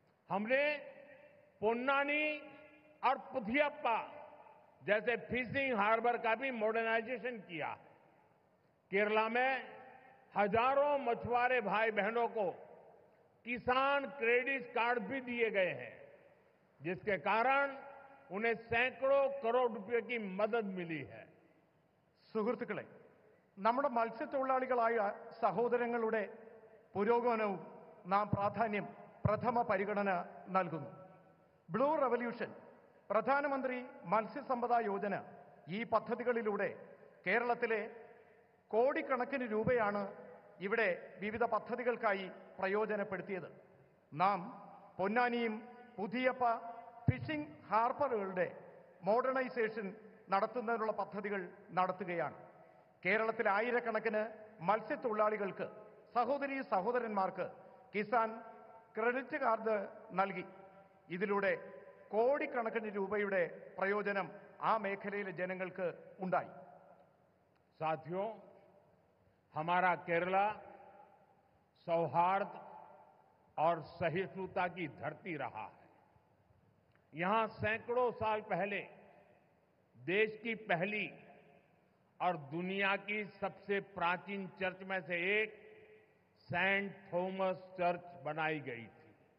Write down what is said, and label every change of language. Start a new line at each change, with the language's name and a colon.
Hindi: हमने पोन्नानी और पुथियप्पा जैसे फिशिंग हार्बर का भी मॉडर्नाइजेशन किया है। केरला में हजारों मछुआरे भाई बहनों को किसान क्रेडिट कार्ड भी दिए गए हैं, जिसके कारण उन्हें सैकड़ों करोड़ रुपए की मदद मिली है.
Malayalam: സുഹൃത്തുക്കളെ, നമ്മുടെ മത്സ്യത്തൊഴിലാളികളായ സഹോദരങ്ങളുടെ പുരോഗമനവും നാം പ്രഥമ പരിഗണന നൽകുന്നു. ബ്ലൂ റവല്യൂഷൻ, പ്രധാനമന്ത്രി മത്സ്യസമ്പദാ യോജന, ഈ പദ്ധതികളിലൂടെ കേരളത്തിലെ കോടിക്കണക്കിന് രൂപയാണ് ഇവിടെ വിവിധ പദ്ധതികൾക്കായി പ്രയോജനപ്പെടുത്തിയത്. നാം പൊന്നാനിയും പുതിയപ്പ ഫിഷിംഗ് ഹാർബറുകളുടെ മോഡേണൈസേഷൻ നടത്തുന്നതിനുള്ള പദ്ധതികൾ നടത്തുകയാണ്. കേരളത്തിലെ ആയിരക്കണക്കിന് മത്സ്യത്തൊഴിലാളികൾക്ക്, സഹോദരീ സഹോദരന്മാർക്ക് കിസാൻ ക്രെഡിറ്റ് കാർഡ് നൽകി. ഇതിലൂടെ കോടിക്കണക്കിന് രൂപയുടെ പ്രയോജനം ആ മേഖലയിലെ ജനങ്ങൾക്ക് ഉണ്ടായി.
Hindi: साथियों, हमारा केरला सौहार्द और सहिष्णुता की धरती रहा है। यहां सैकड़ों साल पहले देश की पहली और दुनिया की सबसे प्राचीन चर्च में से एक सेंट थॉमस चर्च बनाई गई थी।